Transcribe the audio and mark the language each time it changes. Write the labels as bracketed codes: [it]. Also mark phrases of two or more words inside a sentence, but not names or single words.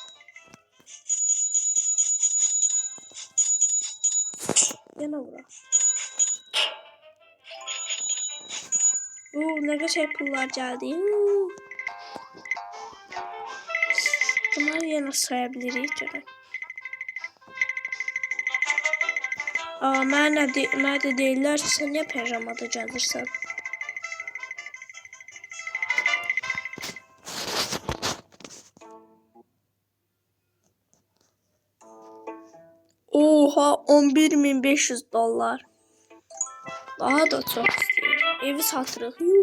[az] Yana bura. [tr] Ne kadar pullar geldi. Bunları yine sayabiliriz canım. [az] Mənə də deyirlər ki, sən niyə pijamada gəlirsən? [tr] Oha, $11.500. Daha da çok [az] istəyir. Evi satırıq.